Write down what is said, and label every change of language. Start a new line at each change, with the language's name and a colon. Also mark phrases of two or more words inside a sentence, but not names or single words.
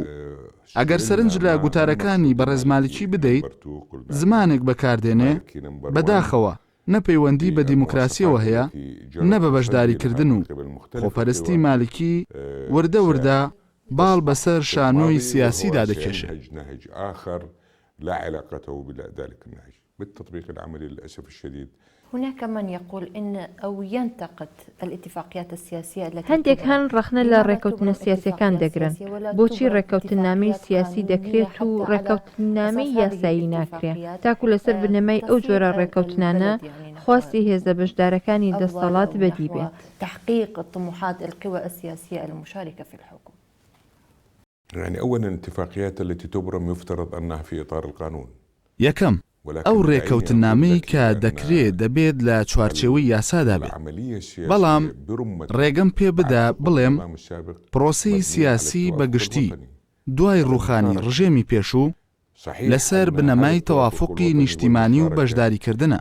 Central Kurdish: ئەگەر سەرنج لە گوتارەکانی بەڕێزمالکی بدەیت زمانێک بەکاردێنێ، بەداخەوە نەپەیوەندی بە دیموکراسیەوە هەیە، نە بە بەشداریکردن و خۆپەرستی مالکی وردە وردە باڵ بەسەر شانۆی سیاسیدا دەکێشێت.
Arabic: لا علاقته بذلك النهج بالتطبيق العملي للأسف الشديد. هناك من يقول إن أو ينتقد الاتفاقيات السياسية التي
Central Kurdish: هەندێک هەن ڕەخنە لە ڕێکەوتنە سیاسیەکان دەگرن. بۆچی ڕێکەوتنامەی سیاسی دەکرێت و ڕێکەوتنامەی یاسایی ناکرێت؟ تاکو لەسەر بنەمای ئەو جۆرە ڕێکەوتنانە خواستی هێزە بەشدارەکانی دەسەڵات بەدی بێت.
Arabic: تحقيق طموحات القوى السياسية المشاركة في الحكم. يعني أولا الاتفاقيات التي تبرم يفترض أنها في إطار القانون.
Central Kurdish: یەکەم ئەو ڕێکەوتنامەی کە دەکرێت دەبێت لە چوارچێوەی یاسادا بێت. بەڵام ڕێگەم پێ بدە بڵێم پرۆسەی سیاسی بەگشتی دوای ڕوخانی ڕژێمی پێشوو لەسەر بنەمای تەوافقی نیشتیمانی و بەشداریکردنە.